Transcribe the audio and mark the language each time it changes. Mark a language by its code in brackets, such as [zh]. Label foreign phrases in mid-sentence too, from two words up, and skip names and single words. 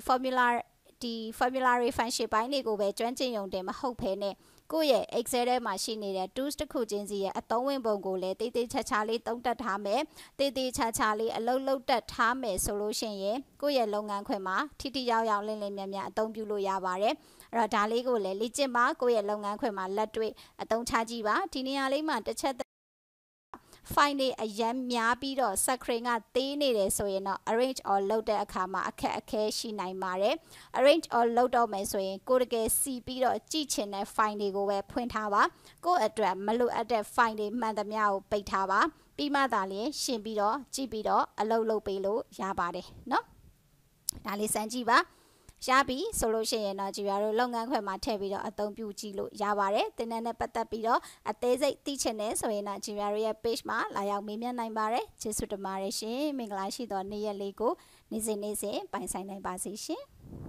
[en] formulary function [my] ပိုင်းတွေကိုပဲကျွမ်းကျင်ရုံတင်မဟုတ်ဘဲနဲ့ကိုယ့်ရဲ့ Excel ထဲမှာရှိနေတဲ့ tools တစ်ခုချင်းစီရဲ့အသုံးဝင်ပုံကိုလည်းတေးချာလေးသုံးတတ်ထားမယ်တေးချာလေးအလုပ်လုပ်တတ်ထားမယ်ဆိုလို့ရှိရင်ကိုယ့်ရဲ့လုပ်ငန်းခွင်မှာထိရောက်လင်းမြန်အသုံးပြုလို့ရပါတယ်အဲ့တော့ဒါလေးကိုလည်းလေ့ကျင့်ပါကိုယ့်ရဲ့လုပ်ငန်းခွင်မှာလက်တွေ့အသုံးချကြည့်ပါဒီနေရာလေးမှာတစ်ချက် file တွေအရန်များပြီးတော့ screen ကသေးနေတယ်ဆိုရင်တော့ [en] arrange all [my] လုပ်တဲ့အခါမှာအခက်အခဲရှိနိုင်ပါတယ် [en] arrange all [my] လုပ်တော့မယ် ဆိုရင်ကိုတကယ်စီပြီးတော့ကြည့်ချင်တဲ့ file တွေကိုပဲဖွင့်ထားပါကိုအတွက်မလိုအပ်တဲ့ file တွေမှန်သမျှကိုပိတ်ထားပါပြီးမှသာလျှင်ရှင်းပြီးတော့ကြည့်ပြီးတော့အလုပ်လုပ်ပေးလို့ရပါတယ်เนาะဒါလေးစမ်းကြည့်ပါရပြီဆိုလို့ရှိရင်တော့ကြည်ပြတို့လုပ်ငန်းခွင်မှာထည့်ပြီးတော့အသုံးပြုကြည့်လို့ရပါတယ်သင်တန်းနဲ့ပတ်သက်ပြီးတော့အသေးစိတ်သိချင်တယ်ဆိုရင်တော့ကြည်ပြတို့ရဲ့ page မှာလာရောက်မေးမြန်းနိုင်ပါတယ်ကျေးဇူးတင်ပါတယ်ရှင်မင်္ဂလာရှိသောနေ့ရက်လေးကိုနေ့စဉ်ပိုင်ဆိုင်နိုင်ပါစေရှင်